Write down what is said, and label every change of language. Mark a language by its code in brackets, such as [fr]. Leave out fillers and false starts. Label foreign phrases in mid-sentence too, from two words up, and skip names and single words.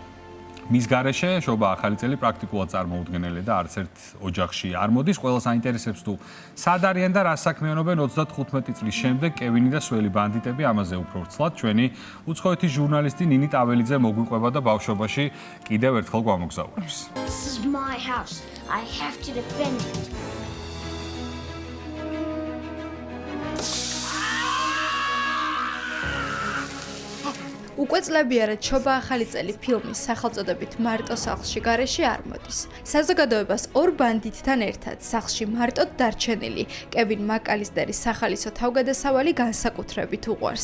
[ka] მის გარეშე შობა ახალი წელი პრაქტიკულად წარმოუდგენელი და არც ერთ ოჯახში არ მოდის. ყველას აინტერესებს თუ სად არიან და რა საქმიანობენ 35 წლის შემდეგ კევინი და სველი ბანდიტები, ამაზე უფრო ვრცლად ჩვენი უცხოეთის ჟურნალისტი ნინი ტაველიძე მოგვიყვება და ბავშვობაში კიდევ ერთხელ გვამოგზაურებს. [en] This is my house. I have to defend it. [ka] უკვე წლებია, რაც შობა ახალი წელი ფილმის სახელწოდებით მარტო სახლში გარეშე არ მოდის. საზოგადოებას ორ ბანდიტთან ერთად სახლში მარტოდ დარჩენილი კევინ მაკალისტერის სახალისო თავგადასავალი განსაკუთრებით უყვარს.